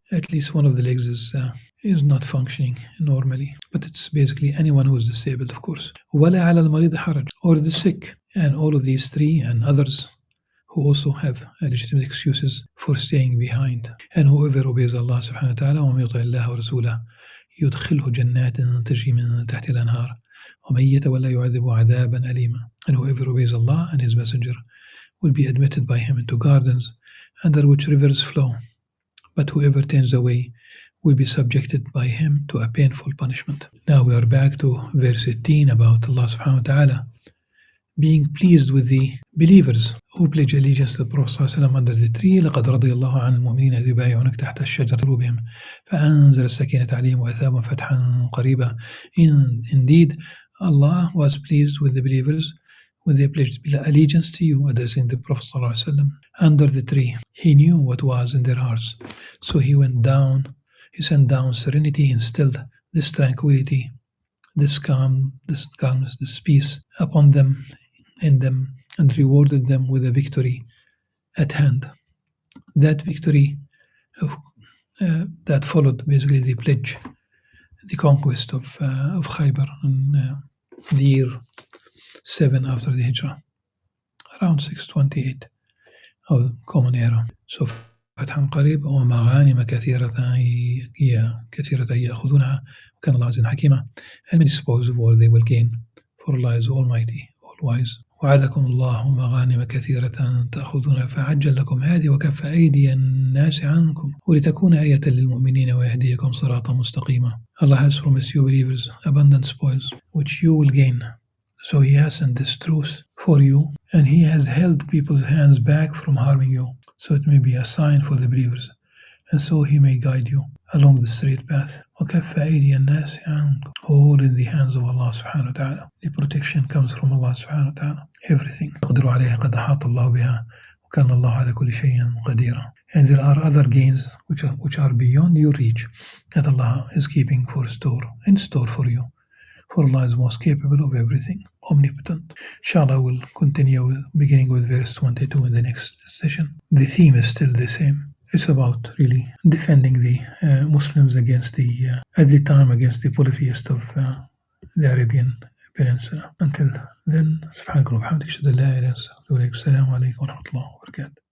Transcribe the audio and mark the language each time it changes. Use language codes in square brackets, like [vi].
[en] At least one of the legs is not functioning normally. But it's basically anyone who is disabled, of course. [ar] ولا على المريض حرج. [en] Or the sick. And all of these three and others who also have legitimate excuses for staying behind. And whoever obeys Allah subhanahu wa ta'ala [ar] وَمَن يُطِعِ اللَّهَ وَرَسُولَهُ يدخله جنات تجري من تحت الأنهار ومن يتولى يعذبه عذابا أليما. [en] And whoever obeys Allah and His Messenger will be admitted by Him into gardens under which rivers flow. But whoever turns away will be subjected by Him to a painful punishment. Now we are back to verse 18 about Allah subhanahu wa ta'ala being pleased with the believers who pledge allegiance to the Prophet ﷺ under the tree. [ar] لقد رضي الله عن المؤمنين إذ يبايعونك تحت الشجرة بهم فأنزل السكينة عليهم وأثابهم فتحا قريبا. [en] Indeed, Allah was pleased with the believers when they pledged allegiance to you, addressing the Prophet ﷺ under the tree. He knew what was in their hearts, so He sent down serenity, instilled this tranquility, this calmness, this peace upon them, in them, and rewarded them with a victory at hand. That victory that followed basically the pledge, the conquest of Khaybar in the year 7 after the Hijrah, around 628 of Common Era. [ar] So فتحا قريب ومغانم كثيرة يأخذونها وكان الله عزيزا حكيما. [en] And many spoils of war they will gain, for Allah is Almighty, all-wise. [ar] وعدكم الله مغانم كثيرة تأخذونها فعجل لكم هذه وكف أيدي الناس عنكم ولتكون آية للمؤمنين ويهديكم صراطا مستقيما. [en] Allah has promised you believers abundant spoils which you will gain. So He has sent this truth for you, and He has held people's hands back from harming you. so it may be a sign for the believers, and so He may guide you along the straight path. [ar] وَكَفَّ أَيْدِيَ النَّاسِ عَنْكُمْ, [en] all in the hands of Allah subhanahu wa ta'ala. The protection comes from Allah subhanahu wa ta'ala. Everything. [ar] يقدر عليها قد أحاط الله بها وكان الله على كل شيء قديرا. [en] And there are other gains which are beyond your reach that Allah is keeping in store for you. For Allah is most capable of everything, omnipotent. Inshallah, we'll continue beginning with verse 22 in the next session. The theme is still the same. It's about really defending the Muslims against at the time, against the polytheists of the Arabian Peninsula. Until then, [ar] سبحانك اللهم وبحمدك أشهد أن لا إله إلا أنت أستغفرك وأتوب إليك. السلام عليكم ورحمة الله وبركاته.